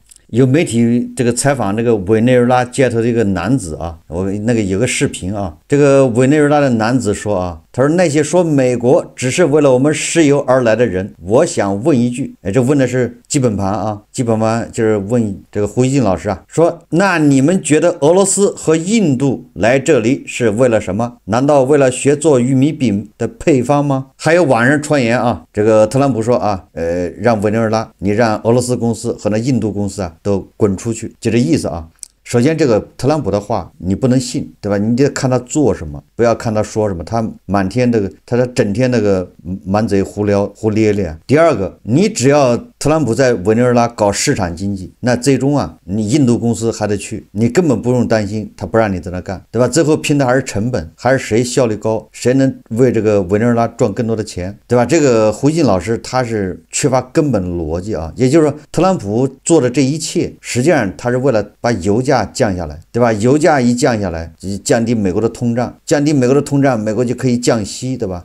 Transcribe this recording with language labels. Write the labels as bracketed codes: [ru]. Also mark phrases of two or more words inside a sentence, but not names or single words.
[zh] 有媒體這個採訪那個委內瑞拉街頭的一個男子啊，我那個有個視頻啊，這個委內瑞拉的男子說啊，他說那些說美國只是為了我們石油而來的人，我想問一句，這問的是基本盤啊，基本盤就是問這個胡錫進老師啊，說那你們覺得俄羅斯和印度來這裡是為了什麼？難道為了學做玉米餅的配方嗎？還有網上傳言啊，這個特朗普說啊，讓委內瑞拉，你讓俄羅斯公司和那印度公司啊都滾出去，就这意思啊。首先这个特朗普的话你不能信，对吧？你得看他做什么，不要看他说什么，他满天这个他整天那个满嘴胡咧咧。第二个，你只要特朗普在委内瑞拉搞市场經濟，那最終啊你印度公司還得去，你根本不用擔心他不讓你在那幹，對吧？最後拼的還是成本，還是誰效率高，誰能為這個委內瑞拉賺更多的錢，對吧？這個胡錫進老師他是缺乏根本邏輯啊，也就是說特朗普做的這一切實際上他是為了把油價降下來，對吧？油價一降下來，降低美國的通脹，降低美國的通脹，美國就可以降息，對吧？